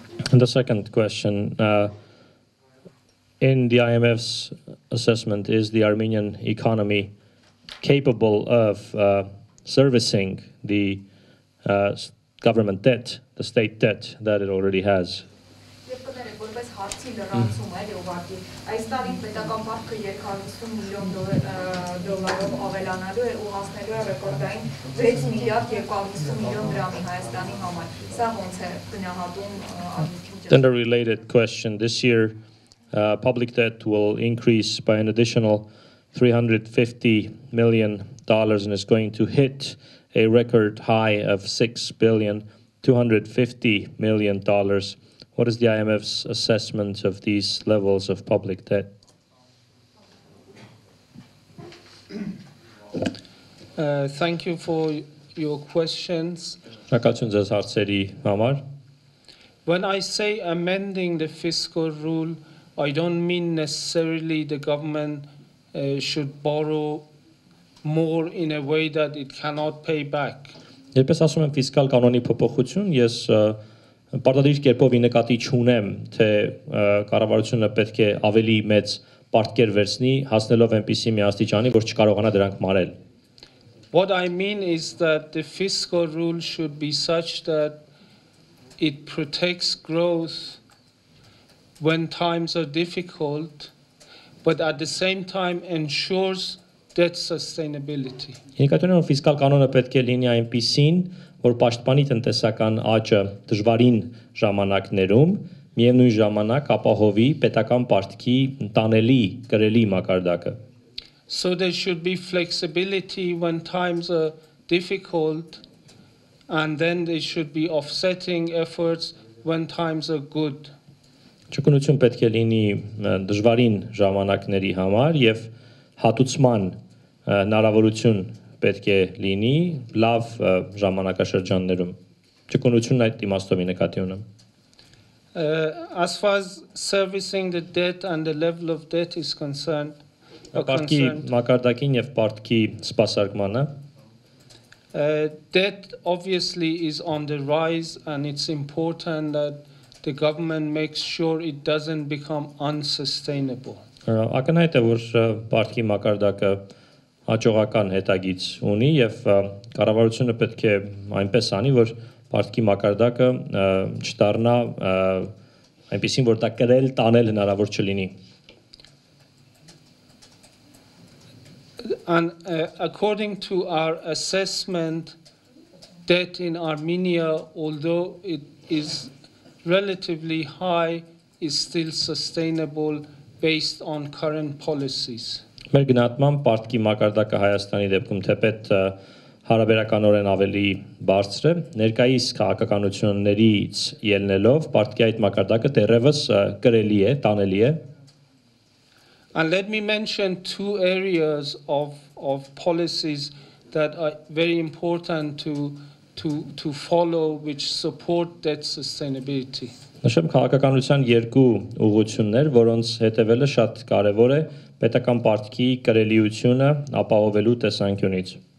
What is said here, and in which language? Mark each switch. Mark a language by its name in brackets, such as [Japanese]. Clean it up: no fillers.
[English] And the second question, in the IMF's assessment, is the Armenian economy capable of servicing the government debt, the state debt that it already has? [Armenian] Հարցի լրացում է ուղղակի այս տարի պետական պարտքը 250 միլիոն դոլարով ավելանալու է ու հասնելու է ռեկորդային 6 միլիարդ 250 միլիոն դրամի Հայաստանի համար։ Սա ոնց է գնահատում [English] Then a related question, this year public debt will increase by an additional $350 million and is going to hit a record high of $6.25 billion. What is the IMF's assessment of these levels of public debt? Thank you for your questions. [Armenian] Շնորհակալություն ձեզ հարցերի համար։ [English] When I say amending the fiscal rule, I don't mean necessarily the government should borrow more in a way that it cannot pay back. [Armenian] Երբես ասում եմ ֆիսկալ կանոնի փոփոխություն, ես պարտադիր կերպով ի նկատի չունեմ, թե կառավարությունը պետք է ավելի մեծ պարտքեր վերցնի, հասնելով այնպիսի մի աստիճանի, որ չկարողանա դրանք մարել։ [English] What I mean is that the fiscal rule should be such that it protects growth when times are difficult, but at the same time ensures debt sustainability. [Armenian] Ինքնատիպ ֆիսկալ կանոնը պետք է լինի այնպիսին, որ պաշտպանի տնտեսական աճը դժվարին ժամանակներում, միևնույն ժամանակ ապահովի պետական պարտքի տանելի, կրելի մակարդակը։ [English] So there should be flexibility when times are difficult, and then there should be offsetting efforts when times are good. [Armenian] Ճկունություն պետք է լինի դժվարին ժամանակների համար եւ հատուցման հնարավորություն պետք է լինի լավ ժամանակաշրջաններում։ Ճկունությունն այդ իմաստով նկատի ունեմ։ [English] As far as servicing the debt and the level of debt is concerned, [Armenian] Պարտքի մակարդակին եւ պարտքի սպասարկմանը [English] debt obviously is on the rise, and it's important that the government makes sure it doesn't become unsustainable. [Armenian] Ակնհայտ է, որ պարտքի մակարդակը հաջողական հետագիծ ունի եւ կառավարությունը պետք է այնպես անի, որ պարտքի մակարդակը չդառնա այնպեսին, որ դա կրել, տանել հնարավոր չլինի։ [English] And according to our assessment, debt in Armenia, although it is relatively high, is still sustainable based on current policies. [Armenian] Մեր գնահատմամբ պարտքի մակարդակը Հայաստանի դեպքում թեպետ հարաբերականորեն ավելի բարձր է, ներկայիս քաղաքականություններից ելնելով պարտքի այդ մակարդակը դեռևս կրելի է, տանելի է։ [English] And let me mention two areas of policies that are very important to follow, which support debt sustainability. [Armenian] Նշեմ քաղաքականության երկու ուղղություններ, որոնց հետևելը շատ կարևոր է պետական պարտքի կրելիությունը ապահովելու տեսանկյունից։